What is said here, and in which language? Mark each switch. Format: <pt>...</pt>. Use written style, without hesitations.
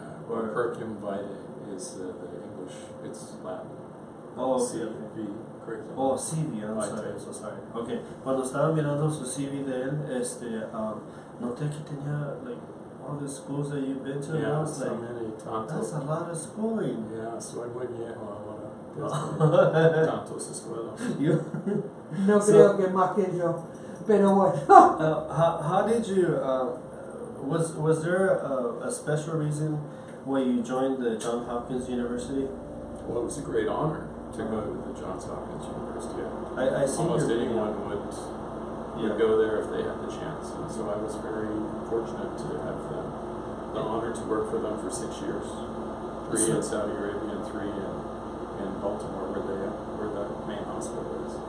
<en>Curriculum vitae is the English, it's Latin. Oh, CV, okay. curriculum. Oh, CV, I'm sorry, so sorry. Okay,</en> <es>cuando estaba mirando su CV de él, noté que tenía,</es> <en>like, all the schools that you've been to, and I was so like, many, tanto. That's a lot of schooling.</en> <es>Yeah, soy muy viejo ahora. Tantos escuelas. No creo que más que yo, pero bueno.</es> <en>How did you, was there a special reason why you joined the Johns Hopkins University? Well, it was a great honor to go to the Johns Hopkins University. I see almost anyone would go there if they had the chance, and so I was very fortunate to have the honor to work for them for 6 years, 3 in Saudi Arabia and 3 in Baltimore, where the main hospital is.</en>